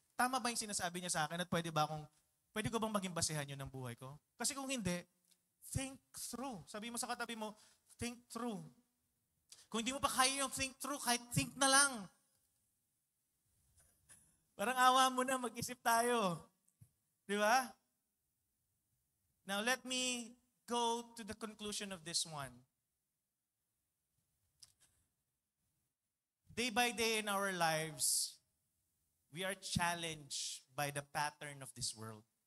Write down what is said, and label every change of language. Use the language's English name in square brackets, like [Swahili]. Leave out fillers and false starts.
[Filipino] Tama ba yung sinasabi niya sa akin at pwede ko bang maging basehan yun ng buhay ko? Kasi kung hindi, [English] think through. [Filipino] Sabi mo sa katabi mo, think through. Kung hindi mo pa kaya yung [English] think through, [Filipino] kahit think na lang. Parang awa mo na, mag-isip tayo. Di ba? [English] Now let me go to the conclusion of this one. Day by day in our lives, we are challenged by the pattern of this world.